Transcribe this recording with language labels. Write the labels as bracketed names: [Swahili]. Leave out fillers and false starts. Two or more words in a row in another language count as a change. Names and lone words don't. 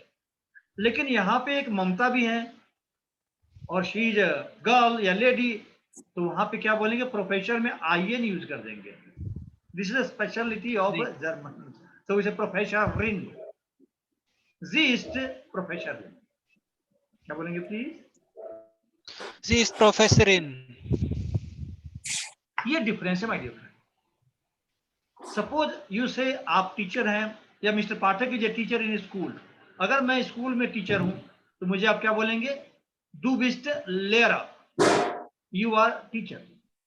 [Hindi] लेकिन यहाँ पे एक ममता भी है और [English] she is girl [Hindi] या लेडी, तो वहां पे क्या बोलेंगे? प्रोफेसर में आई एन यूज कर देंगे. [English] this is a speciality of German. [German] सो इसे Professorin, sie ist Professor. [Hindi] क्या बोलेंगे प्लीज? [German] Sie ist Professorin. [Hindi] ये डिफरेंस है [English] my dear friend. Suppose you say [Hindi] आप टीचर हैं या [English] Mister Pathak is a teacher in school. [Hindi] अगर मैं स्कूल में टीचर हूं तो मुझे आप क्या बोलेंगे? [German] Du bist Lehrer, [English] you are teacher.